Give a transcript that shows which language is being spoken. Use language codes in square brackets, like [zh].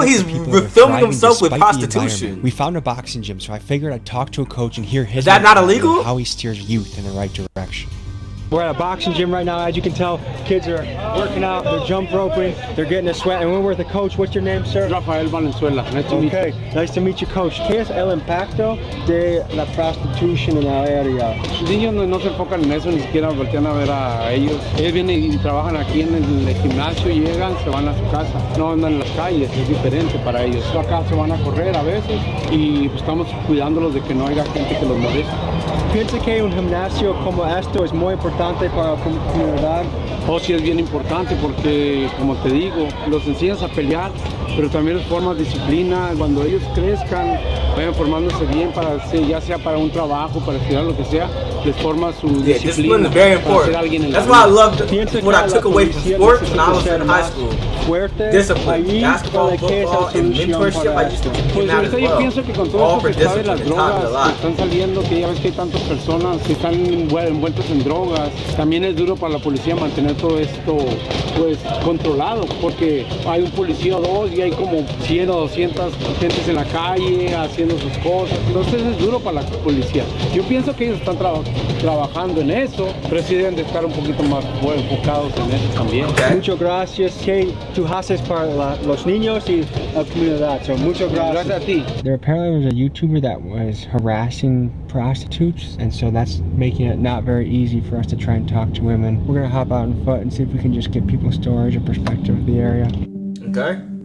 [en] He's filming himself with prostitution. We found a boxing gym, so I figured I'd talk to a coach and hear his Is that not illegal? How he steers youth in the right direction. We're at a boxing gym right now. As you can tell, kids are working out, they're jump roping, they're getting a sweat. And we're with the coach. What's your name, sir? Rafael Valenzuela. Nice to meet you. Nice to meet you, coach. [es] ¿Qué es el impacto de la prostitución en la área? Los niños no se enfocan en eso, ni siquiera voltean a ver a ellos. Ellos vienen y trabajan aquí en el gimnasio, llegan, se van a su casa. No andan en las calles, es diferente para ellos. Acá se van a correr a veces y pues, estamos cuidándolos de que no haya gente que los moleste. ¿Piensa que un gimnasio como esto es muy importante para la comunidad? Oh, sí, es bien importante porque, como te digo, los enseñas a pelear, pero también les formas disciplina. Cuando ellos crezcan, vayan formándose bien, ya sea para un trabajo, para estudiar, lo que sea, les forma su disciplina. [en] Discipline is very important. That's why I loved what I took away from sports when I was in high school. Discipline, basketball, football, and mentorship. I used to do that as [es] Yo pienso que con todo eso que sabe las drogas que están saliendo, que ya ves que hay tantas personas que están envueltas en drogas, también es duro para la policía mantener todo esto pues controlado, porque hay un policía o dos y hay como 100 o 200 gentes en la calle haciendo sus cosas, entonces es duro para la policía. Yo pienso que ellos están trabajando en eso, pero sí deben de estar un poquito más enfocados en eso también. Muchas gracias. ¿Qué tú haces para los niños y la comunidad? [en] So, [es] muchas gracias. Gracias a ti. [en] There apparently was a YouTuber that was harassing prostitutes, and so that's making it not very easy for us to try and talk to women. We're gonna hop out on foot and see if we can just get people's stories or perspective of the area. Okay.